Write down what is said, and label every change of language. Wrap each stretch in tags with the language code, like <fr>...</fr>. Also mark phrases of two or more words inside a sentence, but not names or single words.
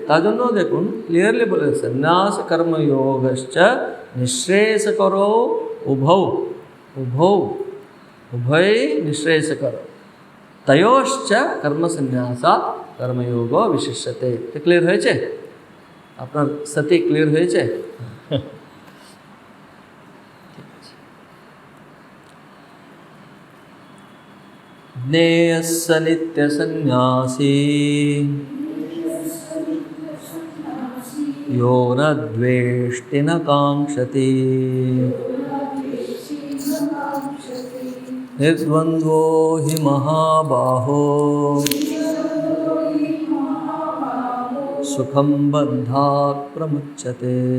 <bn>তার জন্য দেখুন ক্লিয়ারলি বলে</bn> <sa>সন্ন্যাস কর্মযোগশ্চ নিঃশ্রেয়স করো উভয় নিঃশ্রেয়স করো, তয়োশ্চ কর্মসন্ন্যাসাৎ কর্মযোগ বিশিষ্যতে।</sa> <bn>ক্লিয়ার হয়েছে? আপনার সাথে ক্লিয়ার হয়েছে?</bn> <sa>জ্ঞেয়স্য নিত্য সন্ন্যাসী यो न द्वेष्टि न काङ्क्षति, निर्द्वन्द्वो हि महाबाहो सुखं बन्धात् प्रमुच्यते।</sa>